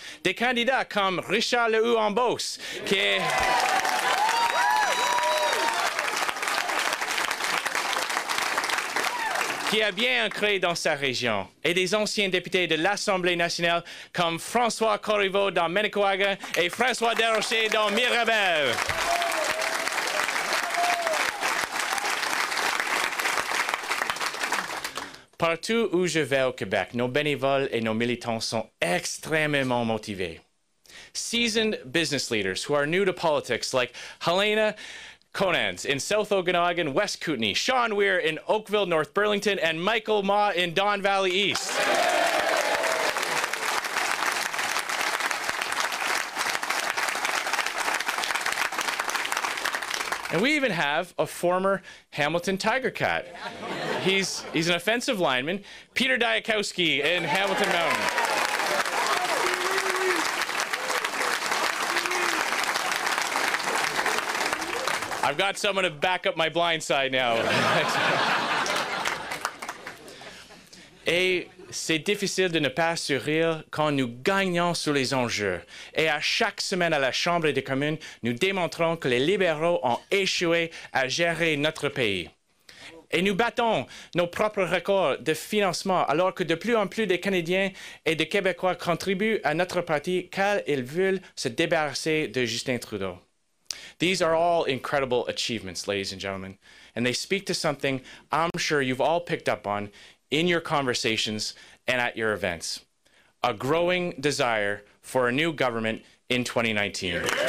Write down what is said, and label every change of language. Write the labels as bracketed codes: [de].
[fr] Des candidats comme Richard Lehoux-en-Beauce, qui a bien ancré dans sa région, et des anciens députés de l'Assemblée nationale comme François Corriveau dans Manicouagan et François Desrochers dans Mirabel. Partout où je vais au Québec, nos bénévoles et nos militants sont extrêmement motivés. [en] Seasoned business leaders who are new to politics like Helena Conans in South Okanagan, West Kootenay, Sean Weir in Oakville, North Burlington, and Michael Ma in Don Valley East. And we even have a former Hamilton Tiger Cat. He's an offensive lineman, Peter Diakowski in Hamilton Mountain. I've got someone to back up my blind side now. [fr] Et c'est difficile de ne pas sourire quand nous gagnons sur les enjeux. Et à chaque semaine à la Chambre des communes, nous démontrons que les libéraux ont échoué à gérer notre pays. Et nous battons nos propres records de financement alors que de plus en plus de Canadiens et de Québécois contribuent à notre parti car ils veulent se débarrasser de Justin Trudeau. [en] These are all incredible achievements, ladies and gentlemen, and they speak to something I'm sure you've all picked up on in your conversations and at your events. A growing desire for a new government in 2019.